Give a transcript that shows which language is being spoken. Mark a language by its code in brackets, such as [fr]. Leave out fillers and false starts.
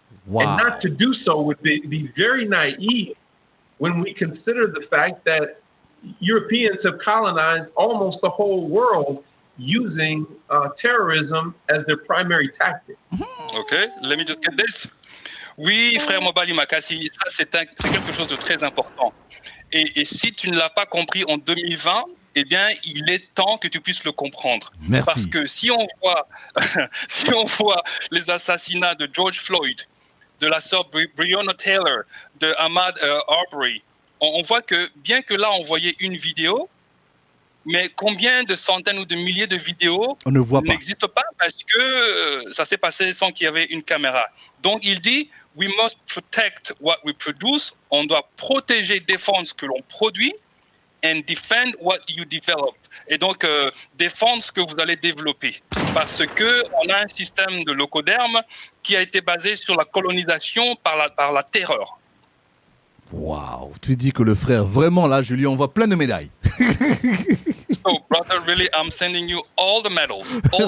[en] Wow. And not to do so would be very naive when we consider the fact that Europeans have colonized almost the whole world using terrorism as their primary tactic. Okay, let me just get this. [fr] Oui, frère MOBALI MAKASI, ça c'est quelque chose de très important. Et si tu ne l'as pas compris en 2020, eh bien, il est temps que tu puisses le comprendre. Merci. Parce que si on voit les assassinats de George Floyd, de la sœur Breonna Taylor, de Ahmaud Arbery, on voit que bien que là on voyait une vidéo, mais combien de centaines ou de milliers de vidéos n'existent pas parce que ça s'est passé sans qu'il y avait une caméra. Donc il dit, [en] we must protect what we produce, [fr] on doit protéger, défendre ce que l'on produit, [en] and defend what you develop. [fr] Et donc défendre ce que vous allez développer. Parce que on a un système de locoderme qui a été basé sur la colonisation par la terreur. Waouh, tu dis que le frère, vraiment là, je lui envoie plein de médailles. [en] So, brother, really, I'm sending you all the medals.